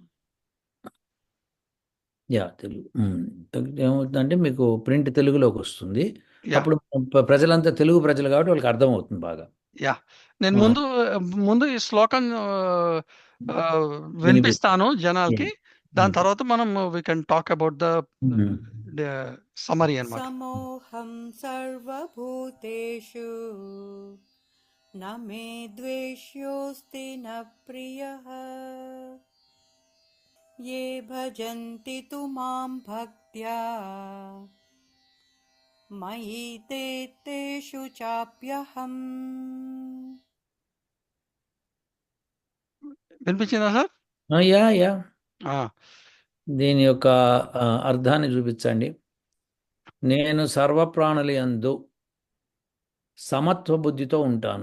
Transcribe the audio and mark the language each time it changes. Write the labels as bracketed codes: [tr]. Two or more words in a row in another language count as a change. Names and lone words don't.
[te] యాహ్! తెలుగు. ఏమవుతుందంటే మీకు ప్రింట్ తెలుగులోకి వస్తుంది. యాహ్! అప్పుడు ప్రజలంతా తెలుగు ప్రజలు కాబట్టి వాళ్ళకి అర్థమవుతుంది బాగా. యాహ్! నేను ఆ! ముందు ఈ శ్లోకం ఆహ్, వినిపిస్తుంది. వినిపిస్తాను జనాలకి. హ్మ్. దాని హ్మ్. తర్వాత మనం [en] we can talk about హ్మ్. the summary అన్నమాట. [sa] समोऽहं सर्वभूतेषु न मे द्वेष्योऽस्ति न प्रियः ये भजन्ति तु मां भक्त्या मयि ते तेषु चाप्यहम्। [te] వినిపించిందా సార్? యాహ్! యాహ్! ఆ! దీని యొక్క అర్థాన్ని చూపించండి. నేను సర్వప్రాణుల యందు సమత్వ బుద్ధితో ఉంటాను.